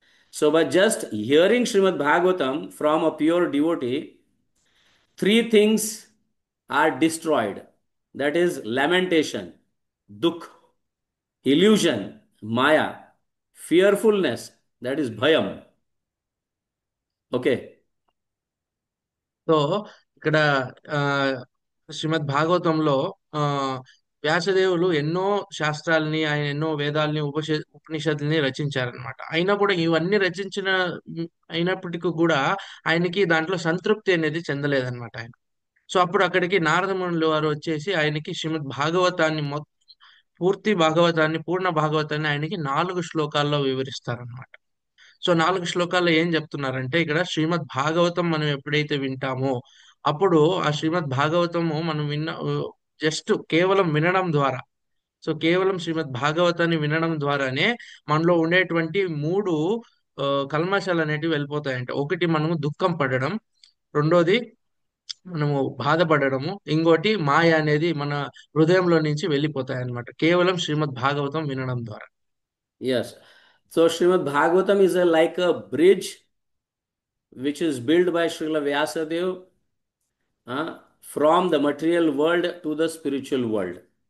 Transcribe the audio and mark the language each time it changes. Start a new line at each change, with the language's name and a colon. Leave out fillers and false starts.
English: So, by just hearing Srimad Bhagavatam from a pure devotee, 3 things are destroyed. That is lamentation, dukh, illusion, maya, fearfulness, that is bhayam. Okay.
Telugu: So ఇక్కడ ఆ శ్రీమద్ భాగవతంలో ఆ వ్యాసదేవులు ఎన్నో శాస్త్రాలని ఆయన ఎన్నో వేదాలని ఉపనిషత్తుల్ని రచించారనమాట. అయినా కూడా ఇవన్నీ రచించిన అయినప్పటికీ కూడా ఆయనకి దాంట్లో సంతృప్తి అనేది చెందలేదన్నమాట ఆయన. సో అప్పుడు అక్కడికి నారద మునులు వారు వచ్చేసి ఆయనకి శ్రీమద్ భాగవతాన్ని పూర్తి భాగవతాన్ని పూర్ణ భాగవతాన్ని ఆయనకి 4 శ్లోకాల్లో వివరిస్తారనమాట. సో 4 శ్లోకాల్లో ఏం చెప్తున్నారంటే, ఇక్కడ శ్రీమద్ భాగవతం మనం ఎప్పుడైతే వింటామో అప్పుడు ఆ శ్రీమద్ భాగవతము మనం జస్ట్ కేవలం వినడం ద్వారా, సో కేవలం శ్రీమద్ భాగవతాన్ని వినడం ద్వారానే మనలో ఉండేటువంటి 3 కల్మషాలు అనేటివి వెళ్ళిపోతాయంట. ఒకటి మనము దుఃఖం పడడం, రెండోది మనము బాధపడడము, ఇంకోటి మాయ అనేది మన హృదయంలో నుంచి వెళ్ళిపోతాయి అన్నమాట కేవలం శ్రీమద్ భాగవతం వినడం ద్వారా.
English: Yes. So Srimad Bhagavatam is like a bridge which is built by Srila Vyasadeva from the material world to the spiritual world.